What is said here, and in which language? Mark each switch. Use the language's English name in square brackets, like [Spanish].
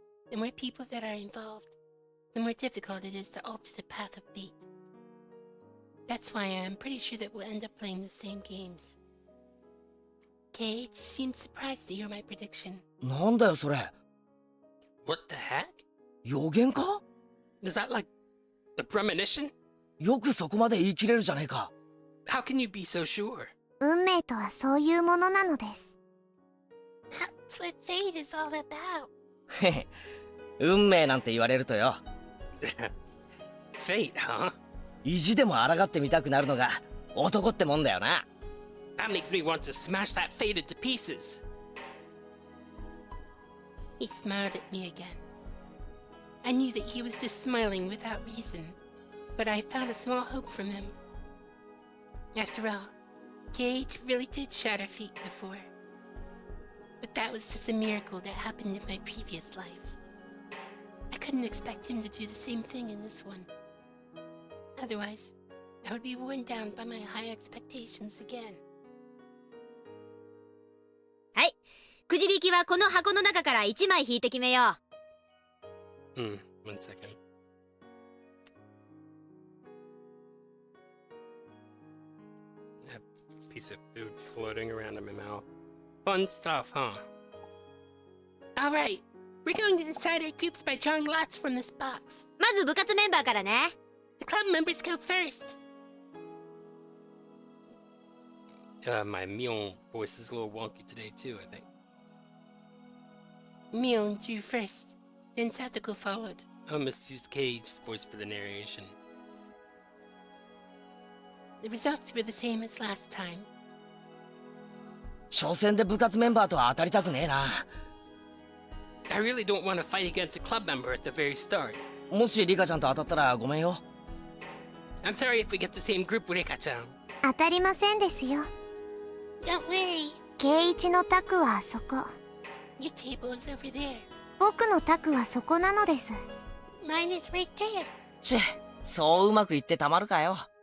[English] The more people that are involved, the more difficult it is to alter the path of fate. That's why I'm pretty sure that we'll end up playing the same games. Cage seemed surprised to hear my prediction. [Japanese] なんだよそれ。 [English] What the heck? [Japanese] 予言か？ [English] Is that like a premonition? [Japanese] よくそこまで言い切れるじゃねえか。 [English] How can you be so sure? [Japanese] 運命とはそういうものなのです。 [English] That's what fate is all about. [Japanese] へへ、運命なんて言われるとよ、 [English] Fate, huh? [Japanese] 意地でも抗ってみたくなるのが男ってもんだよな。 [English] That makes me want to smash that fate into pieces. He smiled at me again. I knew that he was just smiling without reason, but I found a small hope from him. After all, Gage really did shatter fate before. But that was just a miracle that happened in my previous life. I couldn't expect him to do the same thing in this one. Otherwise, I would be worn down by my high expectations again. [Japanese] はい、くじ引きはこの箱の中から1枚引いて決めよう。 [English] One second. That piece of food floating around in my mouth. Fun stuff, huh? Alright, we're going to decide our groups by drawing lots from this box. [Japanese] まず部活メンバーからね。 [English] The club members go first. My Mion voice is a little wonky today too, I think. Mion drew first, then Satoko followed. I must use Cage's voice for the narration. The results were the same as last time. [Japanese] 初戦で部活メンバーとは当たりたくねえな。 [English] I really don't want to fight against a club member at the very start. [Japanese] もしリカちゃんと当たったらごめんよ。 [English] I'm sorry if we get the same group with Rika-chan. [Japanese] 当たりませんですよ。 [English] Don't worry. [Japanese] 圭一の卓はあそこ。 [English] Your table is over there. [Japanese] 僕の卓はそこなのです。 [English] Mine is right there. [Japanese] ちぇ、そううまくいってたまるかよ。